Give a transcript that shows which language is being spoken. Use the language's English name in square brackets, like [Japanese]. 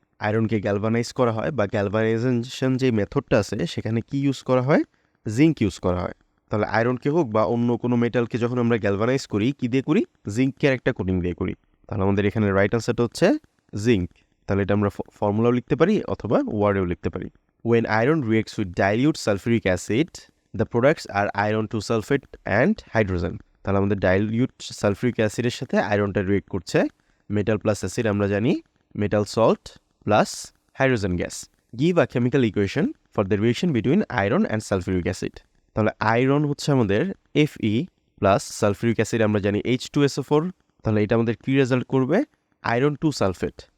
[Bangla] আয়রনকে galvanise করা হয় বা গ্যালভানাইজেশন যে মেথডটা আছে সেখানে কি ইউজ করা হয়, জিঙ্ক ইউজ করা হয়। তাহলে আয়রনকে হোক বা অন্য কোনো মেটালকে যখন আমরা গ্যালভানাইজ করি কী দিয়ে করি, জিঙ্কের একটা কোটিং দিয়ে করি। তাহলে আমাদের এখানে রাইট আনসারটা হচ্ছে জিঙ্ক। তাহলে এটা আমরা ফর্মুলাও লিখতে পারি অথবা ওয়ার্ডেও লিখতে পারি। [English] when iron reacts with dilute sulfuric acid, the products are iron 2 sulfate and hydrogen. [Bangla] তাহলে আমাদের dilute sulfuric অ্যাসিডের সাথে আয়রনটা রিয়েক্ট করছে, মেটাল প্লাস অ্যাসিড আমরা জানি metal salt plus hydrogen gas. [English] Give a chemical equation for the reaction between iron and sulphuric acid. [Bangla] তাহলে iron হচ্ছে আমাদের Fe প্লাস সালফিউরিক অ্যাসিড আমরা জানি H2SO4, তাহলে এটা আমাদের কি রেজাল্ট করবে, আয়রন 2 সালফেট।